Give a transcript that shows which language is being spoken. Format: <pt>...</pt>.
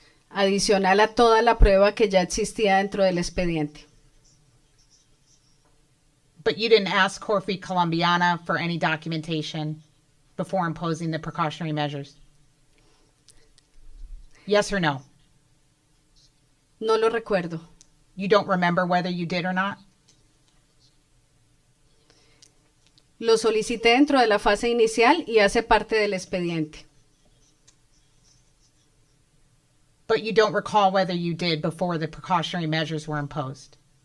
<es>Adicional a toda la prueba que ya existía dentro del expediente.</es> <en>But you didn't ask Corfi Colombiana for any documentation before imposing the precautionary measures? Yes or no?</en> <es>No lo recuerdo.</es> <en>You don't remember whether you did or not?</en> <es>Lo solicité dentro de la fase inicial y hace parte del expediente.</es> <en>But you don't recall whether you did before the precautionary measures were imposed?</en>